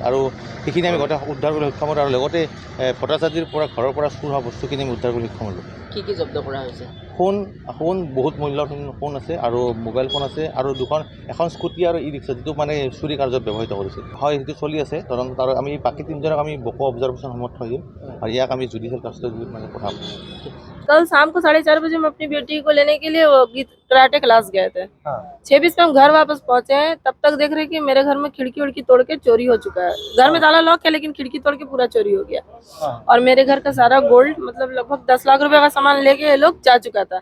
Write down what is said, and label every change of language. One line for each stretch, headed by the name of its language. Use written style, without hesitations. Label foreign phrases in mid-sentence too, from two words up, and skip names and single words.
Assamese: আৰু সেইখিনি আমি গোটেই উদ্ধাৰ কৰিবলৈ সক্ষম হ'লোঁ। আৰু লগতে ভট্টাচাৰ্যীৰ পৰা ঘৰৰ পৰা চুৰ হোৱা বস্তুখিনি আমি উদ্ধাৰ কৰিবলৈ সক্ষম হ'লোঁ। কি জব্দ কৰা হৈছে? সোণ বহুত মূল্যৱান সোণ আছে আৰু মোবাইল ফোন আছে আৰু এখন স্কুটি আৰু ই ৰিক্সা যিটো মানে চুৰি কাৰ্যত ব্যৱহৃত কৰিছিল। হয়, সেইটো চলি আছে তদন্ত। আৰু আমি বাকী 3জনক আমি বকো অবজাৰ্ভেশ্যন সমত থৈ দিম আৰু ইয়াক আমি
English: judicial custody
Assamese: মানে পঠাম।
Hindi: कल शाम को 4:30 बजे हम अपनी बेटी को लेने के लिए वो
English: karate class
Hindi: गए थे। 6:20 में हम घर वापस पहुंचे हैं। तब तक देख रहे कि मेरे घर में खिड़की उड़की तोड़ के चोरी हो चुका है। घर में ताला लॉक है लेकिन खिड़की तोड़ के पूरा चोरी हो गया। और मेरे घर का सारा गोल्ड मतलब लगभग 10 लाख रुपए का सामान लेके ये लोग जा चुका था।